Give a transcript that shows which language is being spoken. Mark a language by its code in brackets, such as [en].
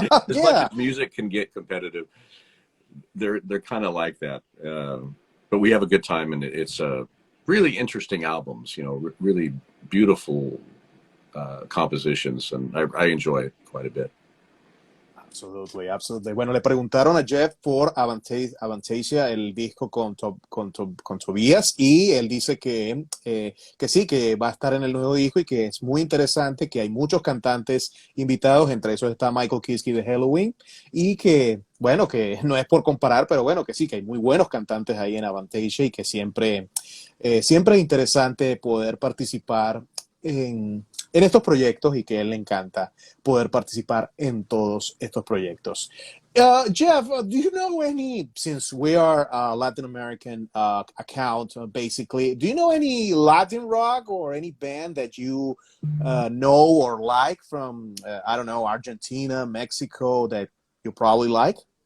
[en] As much as music can get competitive, they're kind of like that. But we have a good time, and it's really interesting albums, you know, really beautiful compositions, and I enjoy it quite a bit. Absolutely, absolutely. [es] Bueno, le preguntaron a Geoff por Avantasia, el disco con Tobias, y él dice que sí, que va a estar en el nuevo disco y que es muy interesante, que hay muchos cantantes invitados, entre esos está Michael Kiske de Halloween, y que, bueno, que no es por comparar, pero bueno, que sí, que hay muy buenos cantantes ahí en Avantasia y que siempre es interesante poder participar en estos proyectos y que a él le encanta poder participar en todos estos proyectos. [en] Geoff, do you know any, since we are a Latin American account, basically, do you know any Latin rock or any band that you know or like from, I don't know, Argentina, Mexico, that you probably like?